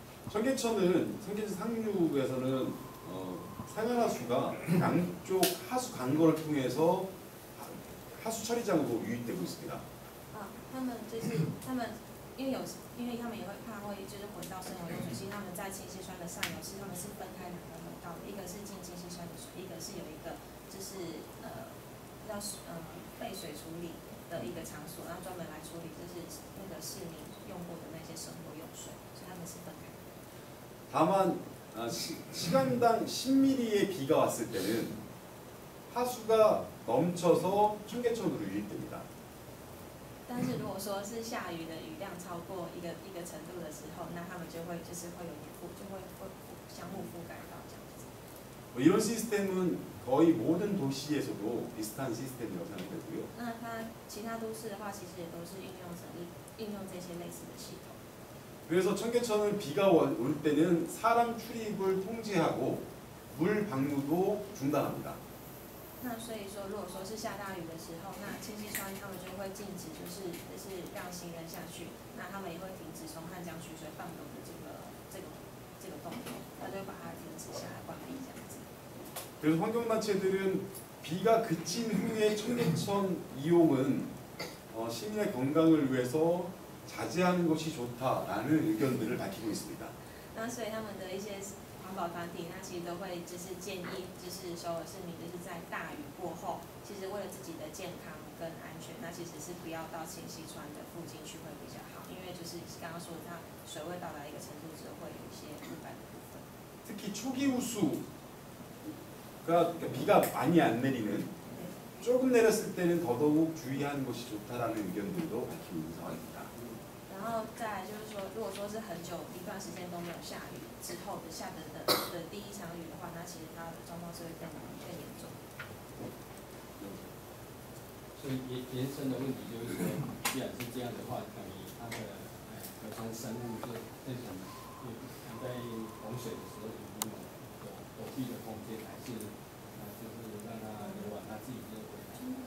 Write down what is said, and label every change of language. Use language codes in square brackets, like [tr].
[ko] 청계천 상류에서는 상하수가 양쪽 하수 강거를 통해서 하수 처리장으로 유입되고 있습니다. [zh] 他们因为他们也会怕会就是混到生活用水，其实他们在清溪川的上游他们是分开两个河道的，一个是进清溪川的水，一个是有一个就是要废水处理的一个场所，然后专门来处理就是那个市民用过的那些生活用水，所以他们是分开的。 [ko] 다만 시간당 10mm의 비가 왔을 때는 하수가 넘쳐서 청계천으로 유입됩니다. [zh] 但是如果说是下雨的雨量超过一个程度的时候，那他们就会有相互覆盖到这样子。 [ko] 이런 시스템은 거의 모든 도시에서도 비슷한 시스템이라고 생각되고요. [zh] 那其他都市的话，其实也都是运用这些类似的系统。 [ko] 그래서 청계천은 비가 올 때는 사람 출입을 통제하고 물 방류도 중단합니다. [zh] 那所以说，如果说是下大雨的时候，那清溪川他们就会禁止，就是让行人下去，那他们也会停止从汉江取水放流的这个动作，他就会把它停止下来，关闭这样子。 [ko] 그래서 환경단체들은 비가 그친 후에 청계천 이용은 시민의 건강을 위해서 자제하는 것이 좋다라는 의견들을 밝히고 있습니다. [zh] 那所以他们的一些环保团体，那其实都会就是建议，就是首尔市民就是在大雨过后，其实为了自己的健康跟安全，那其实是不要到清溪川的附近去会比较好，因为就是刚刚说的，它水位到达一个程度之后会有一些污染的部分。 [ko] 특히 초기 우수가 비가 많이 안 내리는 조금 내렸을 때는 더더욱 주의하는 것이 좋다라는 의견들도 밝히고 있는 상황입니다. [zh] 然后再来就是说，如果说是很久一段时间都没有下雨之后的下的第一场雨的话，那其实它的状况是会更严重。所以延伸的问题就是说，既然是这样的话，等于它的河川生物这种在洪水的时候有没有躲避的空间，还是就是让它流往它自己这个轨道？